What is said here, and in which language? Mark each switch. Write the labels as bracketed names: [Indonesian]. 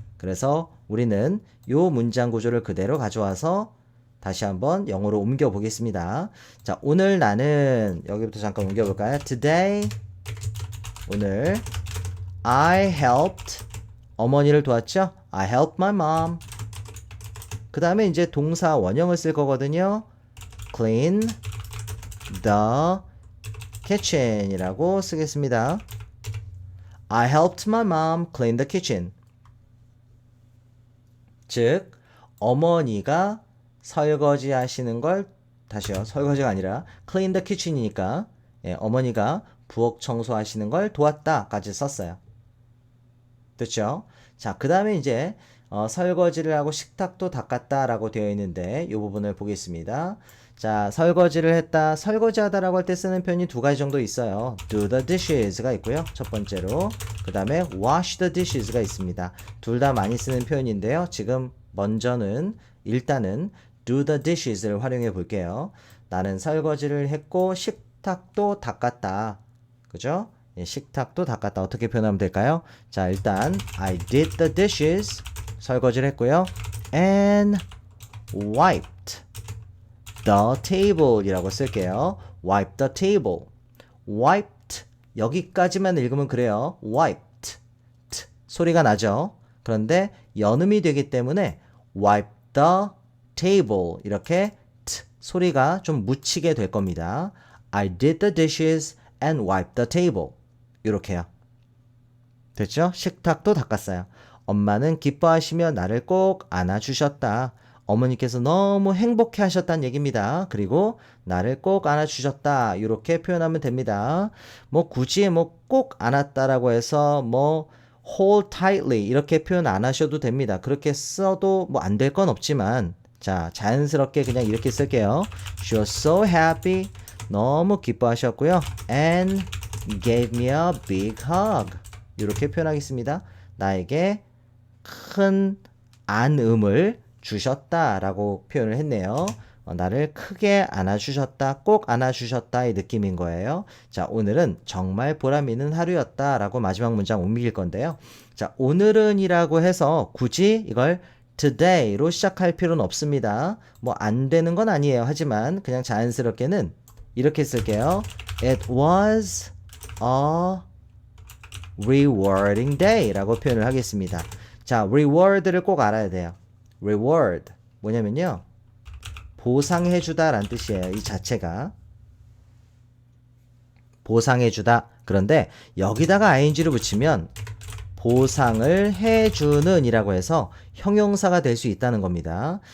[Korean] 그래서 우리는 이 문장 구조를 그대로 가져와서 다시 한번 영어로 옮겨 보겠습니다. 자, 오늘 나는 여기부터 잠깐 옮겨 볼까요? Today 오늘 [English] I helped [Korean] 어머니를 도왔죠? [English] I helped my mom. [Korean] 그 다음에 이제 동사 원형을 쓸 거거든요. [English] Clean the kitchen [Korean] 이라고 쓰겠습니다. [English] I helped my mom clean the kitchen. [Korean] 즉 어머니가 설거지 하시는 걸 다시요. 설거지가 아니라 [English] clean the kitchen [Korean] 이니까 어머니가 부엌 청소하시는 걸 도왔다까지 썼어요. 됐죠? 자, 그 다음에 이제 설거지를 하고 식탁도 닦았다라고 되어 있는데 이 부분을 보겠습니다. 자, 설거지를 했다, 설거지하다라고 할 때 쓰는 표현이 두 가지 정도 있어요. [English] do the dishes가 있고요. [Korean] 첫 번째로. 그 다음에 [English] wash the dishes [Korean] 가 있습니다. 둘 다 많이 쓰는 표현인데요. 지금 먼저는 일단은 [English] do the dishes [Korean] 를 활용해 볼게요. 나는 설거지를 했고 식탁도 닦았다. 그죠? 예, 식탁도 닦았다. 어떻게 표현하면 될까요? 자, 일단 [English] I did the dishes [Korean] 설거지를 했고요. [English] and wiped the table [Korean] 이라고 쓸게요. [English] wipe the table. [Korean] wiped 여기까지만 읽으면 그래요. wiped 소리가 나죠. 그런데 연음이 되기 때문에 [English] wipe the table [Korean] 이렇게 소리가 좀 묻히게 될 겁니다. [English] I did the dishes and wiped the table. [Korean] 이렇게요. 됐죠? 식탁도 닦았어요. 엄마는 기뻐하시며 나를 꼭 안아주셨다. 어머니께서 너무 행복해 하셨다는 얘기입니다. 그리고 나를 꼭 안아주셨다. 이렇게 표현하면 됩니다. 뭐 굳이 뭐 꼭 안았다라고 해서 뭐 [English] hold tightly [Korean] 이렇게 표현 안 하셔도 됩니다. 그렇게 써도 뭐 안 될 건 없지만 자, 자연스럽게 그냥 이렇게 쓸게요. [English] She was so happy. [Korean] 너무 기뻐하셨고요. [English] And gave me a big hug. [Korean] 이렇게 표현하겠습니다. 나에게 큰 안음을 주셨다라고 표현을 했네요. 나를 크게 안아주셨다, 꼭 안아주셨다의 느낌인 거예요. 자, 오늘은 정말 보람있는 하루였다라고 마지막 문장 옮길 건데요. 자, 오늘은 이라고 해서 굳이 이걸 today로 시작할 필요는 없습니다. 뭐 안 되는 건 아니에요. 하지만 그냥 자연스럽게는 이렇게 쓸게요. [English] It was a rewarding day [Korean] 라고 표현을 하겠습니다. 자, reward를 꼭 알아야 돼요. reward 뭐냐면요, 보상해주다 라는 뜻이에요. 이 자체가 보상해주다. 그런데 여기다가 ing를 붙이면 보상을 해주는 이라고 해서 형용사가 될 수 있다는 겁니다.